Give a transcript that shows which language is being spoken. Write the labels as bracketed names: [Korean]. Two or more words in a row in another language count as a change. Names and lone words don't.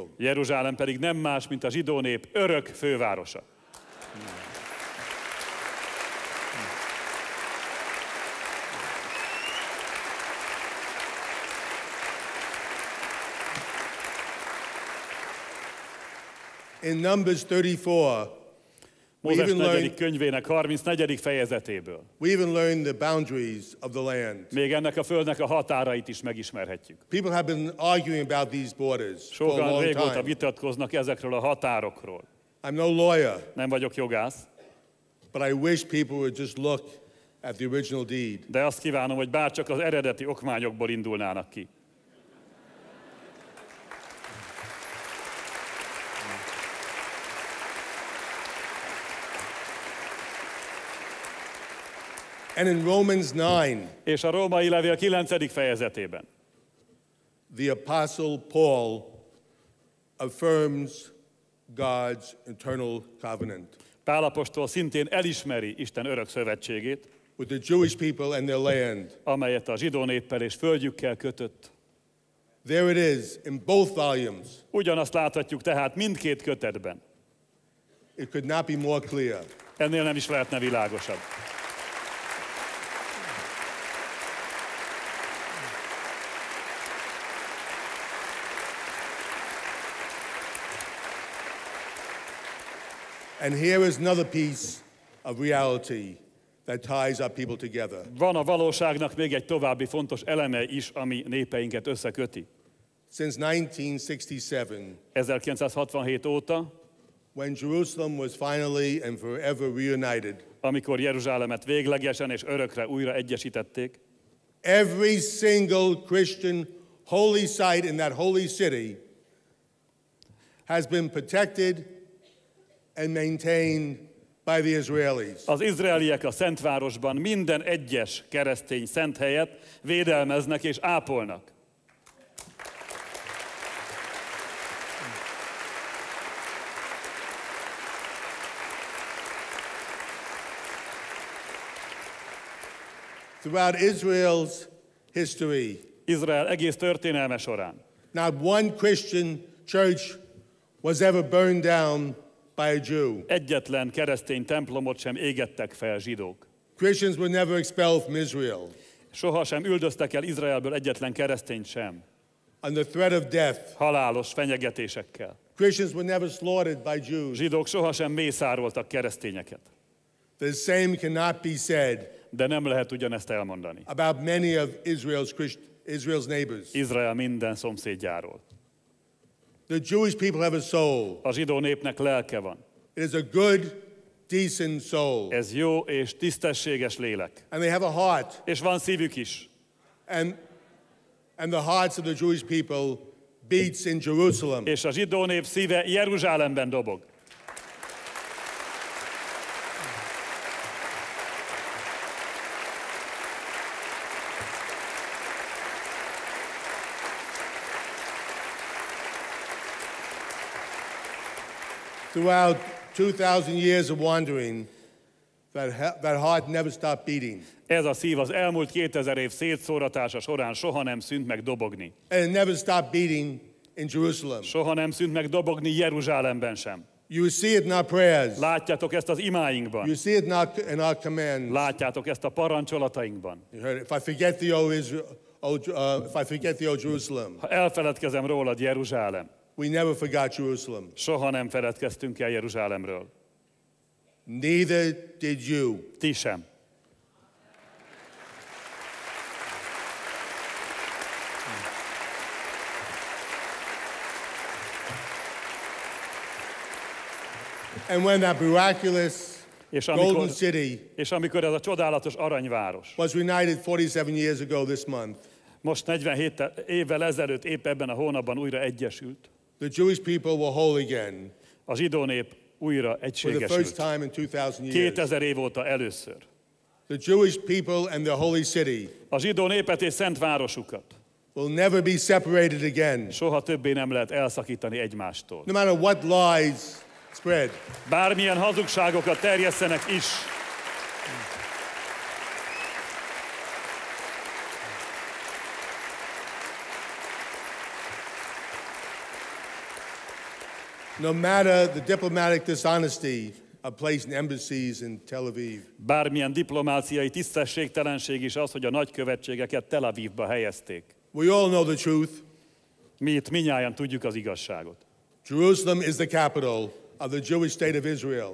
[Hungarian] Jeruzsálem pedig nem más, mint a zsidó nép örök fővárosa. [English] In Numbers 34, [Hungarian] Mózes 4. könyvének 34. fejezetéből. [English] We even learn the boundaries of the land. [Hungarian] Még ennek a földnek a határait is megismerhetjük. [English] People have been arguing about these borders for a [Hungarian] Sokan [English] long [Hungarian] régóta [English] time. [Hungarian] vitatkoznak ezekről a határokról. [English] I'm no lawyer. [Hungarian] Nem vagyok jogász. [English] But I wish people would just look at the original deed. [Hungarian] De azt kívánom, hogy bárcsak az eredeti okmányokból indulnának ki. [English] And in Romans 9, [Hungarian] és a római levél 9. fejezetében [English] the apostle Paul affirms God's eternal covenant. [Hungarian] Pál apostol szintén elismeri Isten örök szövetségét, [English] with the Jewish people and their land. [Hungarian] Amelyet a zsidó néppel és földjükkel kötött. [English] There it is in both volumes. [Hungarian] Ugyanazt láthatjuk tehát mindkét kötetben. [English] It could not be more clear. [Hungarian] Ennél nem is lehetne világosabb. [English] And here is another piece of reality that ties our people together. [Hungarian] Van a valóságnak még egy további fontos eleme is, ami népeinket összeköti. [English] since 1967, [Hungarian] 1967 óta, [English] when Jerusalem was finally and forever reunited. [Hungarian] Amikor Jeruzsálemet véglegesen és örökre újra egyesítették, [English] every single Christian holy site in that holy city has been protected and maintained by the Israelis. [Hungarian] Az izraeliek a Szentvárosban minden egyes keresztény szent helyet védelmeznek és ápolnak. [English] Throughout Israel's history, [Hungarian] Izrael egész történelme során [English] not one Christian church was ever burned down by a Jew. [Hungarian] Egyetlen keresztény templomot sem égettek fel zsidók. [English] Christians were never expelled from Israel. [Hungarian] Sohasem üldöztek el Izraelből egyetlen keresztényt sem. [English] Under threat of death. [Hungarian] Halálos fenyegetésekkel. [English] Christians were never slaughtered by Jews. [Hungarian] Zsidók sohasem mészároltak keresztényeket. [English] The same cannot be said. [Hungarian] De nem lehet ugyanezt elmondani [English] about many of Israel's neighbors. [Hungarian] Izrael minden szomszédjáról. [English] The Jewish people have a soul. [Hungarian] A zsidó népnek lelke van. [English] It is a good, decent soul. [Hungarian] Ez jó és tisztességes lélek. [English] And they have a heart. [Hungarian] És van szívük is. [English] And the hearts of the Jewish people beats in Jerusalem. [Hungarian] És a zsidó nép szíve Jeruzsálemben dobog. [English] Throughout 2000 years of wandering, that heart never stopped beating. [Hungarian] Ez a szív az elmúlt 2000 év szétszóratása során soha nem szűnt meg dobogni. [English] And it never stopped beating in Jerusalem. [Hungarian] Soha nem szűnt meg dobogni Jeruzsálemben sem. [English] You see it in our prayers. [Hungarian] Látjátok ezt az imáinkban. [English] You see it in our commands. [Hungarian] Látjátok ezt a parancsolatainkban. [English] You heard it. If I forget the old Jerusalem. [Hungarian] Ha elfeledkezem rólad, Jeruzsálem. [English] We never forgot Jerusalem. [Hungarian] Soha nem feledkeztünk el Jeruzsálemről. [English] Neither did you. [Hungarian] Ti sem. [English] And when that miraculous golden city [Hungarian] és amikor ez a csodálatos aranyváros [English] was reunited 47 years ago this month, [Hungarian] most 47 évvel ezelőtt épp ebben a hónapban újra egyesült, [English] the Jewish people were whole again. [Hungarian] A zsidó nép újra egységesült. [English] For the first time in 2000 years. [Hungarian] 2000 év óta először. [English] The Jewish people and the holy city. [Hungarian] A zsidó népet és szent városukat. [English] Will never be separated again. [Hungarian] Soha többé nem lehet elszakítani egymástól. [English] No matter what lies spread. [Hungarian] Bármilyen hazugságokat terjesszenek is. [English] No matter the diplomatic dishonesty of placing embassies in Tel Aviv. [Hungarian] Bármilyen diplomáciai tisztességtelenség is az, hogy a nagykövetségeket Tel Avivba helyezték. [English] We all know the truth. [Hungarian] Mi itt mindnyájan tudjuk az igazságot. [English] Jerusalem is the capital of the Jewish state of Israel.